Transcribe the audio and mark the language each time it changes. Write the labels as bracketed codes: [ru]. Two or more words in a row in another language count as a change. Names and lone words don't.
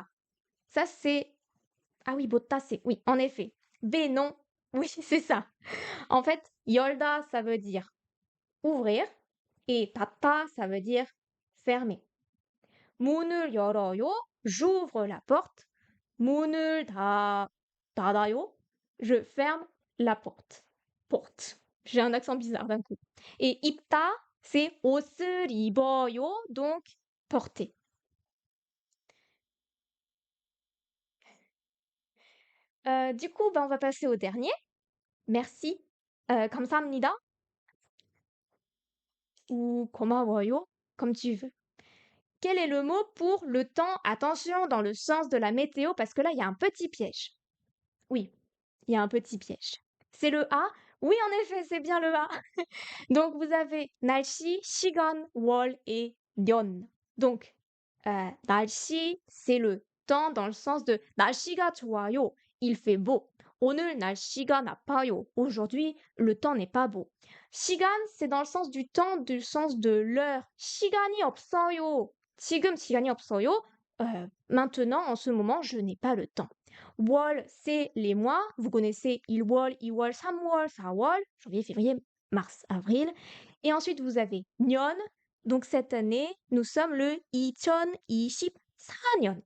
[fr] Ça, c'est... Ah oui, 보다, c'est... Oui, en effet. B, non. Oui, c'est ça. En fait, 열다, ça veut dire ouvrir. Et 닫다, ça veut dire fermer. [ko] 문을 열어요. [fr] J'ouvre la porte. [ko] 문을 닫아요. [fr] Je ferme la porte. Porte. J'ai un accent bizarre d'un coup. Et 입다, c'est [ko] 옷을 입어요, [fr] donc porter. Du coup, on va passer au dernier. Merci. 감사합니다 ou 고마워요, comme tu veux. Quel est le mot pour le temps? Attention, dans le sens de la météo, parce que là, il y a un petit piège. Oui, il y a un petit piège. C'est le A? Oui, en effet, c'est bien le A. Donc, vous avez 날씨, 시간, 월 et 년. Donc, 날씨, c'est le temps dans le sens de [ko] 날씨가 좋아요. [fr] Il fait beau. [ko] 오늘 날씨가 나빠요. [fr] Aujourd'hui, le temps n'est pas beau. 시간, c'est dans le sens du temps, du sens de l'heure. [ko] 시간이 없어요. 지금 시간이 없어요. [fr] Maintenant, en ce moment, je n'ai pas le temps. 월, c'est les mois. Vous connaissez 1월, 2월, 3월, 4월, janvier, février, mars, avril. Et ensuite, vous avez 년. Donc, cette année, nous sommes le 2024년.